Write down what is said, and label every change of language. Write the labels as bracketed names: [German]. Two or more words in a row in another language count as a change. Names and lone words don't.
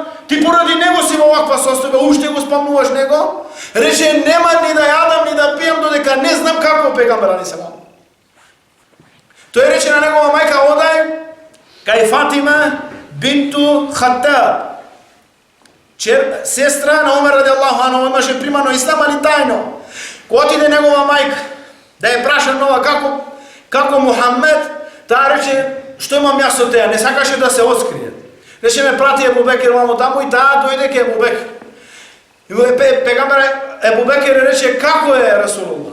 [Macedonian] Ти поради него си во ваква состојба, уште го спомнуваш него? Рече, нема ни да јадам, ни да пијам, додека не знам како пегамбер алейхиселам. Тој рече на негова мајка, одај кај Фатима бинту Хаттаб, сестра на Омер [Arabic] رضي الله عنه, [Macedonian] имаше примано ислам, али тајно. Кога отиде негова мајка да ја праша нова како Мухаммед, таа рече, што имам јас со теја, не сакаше да се открие. Рече, ме прати Абу Бекер вамо таму и таа дојде ке Абу Бекер. И пегамбер Абу Бекер рече, како е Расулуллах?